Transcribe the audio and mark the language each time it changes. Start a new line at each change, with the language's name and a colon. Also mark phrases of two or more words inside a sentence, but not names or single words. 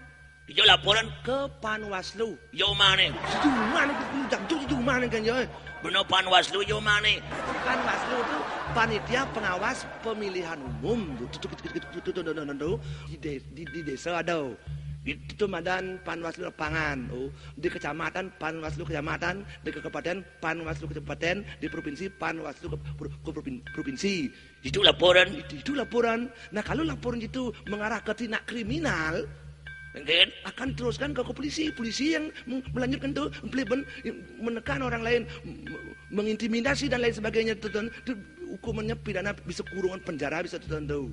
Indonesian: Jo laporan ke Panwaslu. jo mana? Itu mana itu mana kan yo? Benar Panwaslu jo mana? Panwaslu itu panitia pengawas pemilihan umum. Di desa ada. Itu madan Panwaslu lapangan, di kecamatan Panwaslu kecamatan, di kabupaten Panwaslu kabupaten, di provinsi Panwaslu ke provinsi. Itu laporan. Itu laporan. Nah kalau laporan itu mengarah ke tindak kriminal, Engken. akan teruskan ke polisi yang melanjutkan tuh menekan orang lain, mengintimidasi dan lain sebagainya. Itu hukumannya pidana bisa kurungan penjara bisa tertentu.